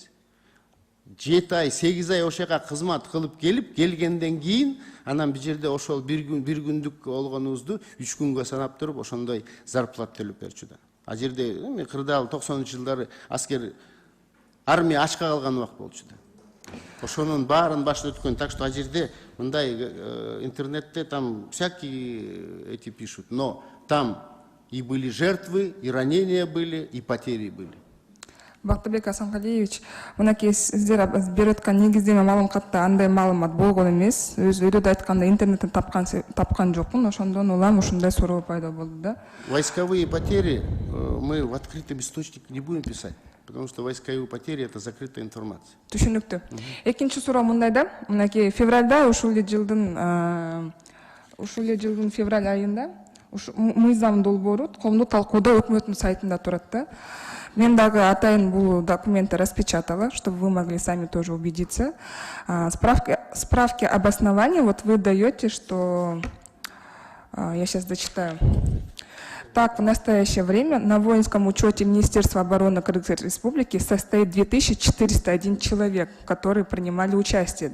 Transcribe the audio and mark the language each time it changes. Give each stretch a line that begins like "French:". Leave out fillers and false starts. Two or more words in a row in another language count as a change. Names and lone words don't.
Kyrgyz: 7 ай, 8 ай ошоға кызмат кылып келгенден кийин, анан бул жерде ошол бир күндүк болгонубузду 3 күнгө санап туруп, ошондой зарплата төлөп берчү да. Ал жерде кырдаал 90-жылдары аскер армия ачка калган убакыт болчу да. Ошонун баарын башына өткөн.
Russian: Так что
Kyrgyz: ал жерде мындай интернетте
Russian: там всякие эти пишут, но там и были жертвы, и ранения были, и потери были.
Kyrgyz: Бактыбек Асанкалиевич, мынакей сиздер берип аткан негиздеме маалыматта андай маалымат болгон эмес. Өзү да айтканда интернеттен тапкан жокмун, ошондон улам ушундай суроо пайда болду да.
Russian: Войсковые потери мы в открытом источнике не будем писать, потому что войсковые потери это закрытая информация.
Kyrgyz: Түшүнүктүү. Экинчи суроо мындай да, мынакей февралда ушул эле жылдын февраль айында мыйзам долбоору коомдук талкууда өкмөттүн сайтында турат да. Мен дагы атайын бул
Russian: документы распечатала, чтобы вы могли сами тоже убедиться. Справки об основании, вот вы даете, что... Я сейчас зачитаю. Так, в настоящее время на воинском учете Министерства обороны Кыргызской Республики состоит 2401 человек, которые принимали участие.